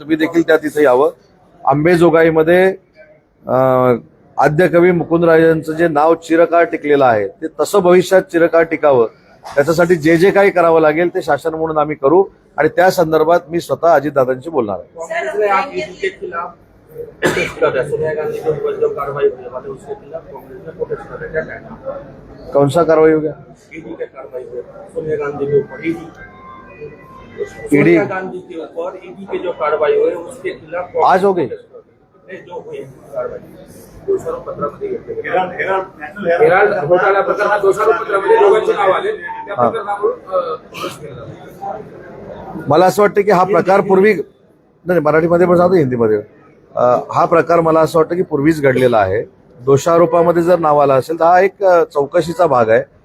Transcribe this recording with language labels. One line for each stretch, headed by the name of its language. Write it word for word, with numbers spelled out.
Marathi: तुम्ही देखील त्या तिथे यावं. आंबेजोगाईमध्ये अं, आद्य कवी मुकुंदराजांचं जे नाव चिरकाळ टिकलेलं आहे ते तसं भविष्यात चिरकाळ टिकावं त्याच्यासाठी जे जे काही करावं लागेल ते शासन म्हणून आम्ही करू आणि त्या संदर्भात मी स्वतः अजितदादांशी बोलणार आहे.
Hindi: कांग्रेस आप ईडी के खिलाफ प्रोटेस्ट कर रहे हैं, सोनिया गांधी के ऊपर जो कार्रवाई हुई है उसके खिलाफ कांग्रेस ने प्रोटेस्ट कर रहे हैं. कौन सा कारवाई हो गया? ईडी के कार्रवाई हुई सोनिया गांधी के ऊपर, ईडी ईडी सोनिया गांधी के ऊपर ईडी के जो कार्रवाई हुई उसके खिलाफ कांग्रेस आज हो गई? प्रोटेस्ट कर रही है. नहीं, जो हुई कार्रवाई
Marathi: दोषारोप पत्रामध्ये घेतले Herald Herald national Herald Herald घोटाळा प्रकरणात दोषारोप पत्रामध्ये दोघांचे नाव आले, त्या प्रकरणावरून प्रोटेस्ट केला जातो. मला असं वाटतं की हा प्रकार पूर्वी नाही, मराठीमध्ये पण सांगतो हिंदीमध्ये, अं, हा प्रकार मला असं वाटतं की पूर्वीच घडलेला आहे. दोषारोपामध्ये जर नाव आलं असेल तर हा एक अं, चौकशीचा भाग आहे.